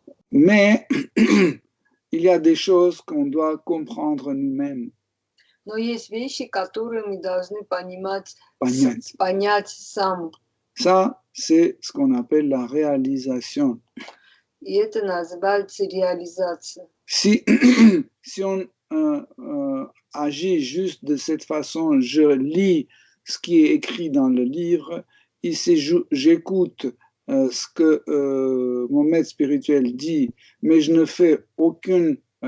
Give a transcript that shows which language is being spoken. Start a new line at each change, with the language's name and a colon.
French: Mais il y a des choses qu'on doit comprendre nous-mêmes.
Russian: Но есть вещи, которые мы должны понять сам.
French: Ça, c'est ce qu'on appelle la réalisation.
Russian: И это называется реализация.
French: Si on agit juste de cette façon, je lis ce qui est écrit dans le livre, ici j'écoute ce que mon maître spirituel dit, mais je ne fais aucune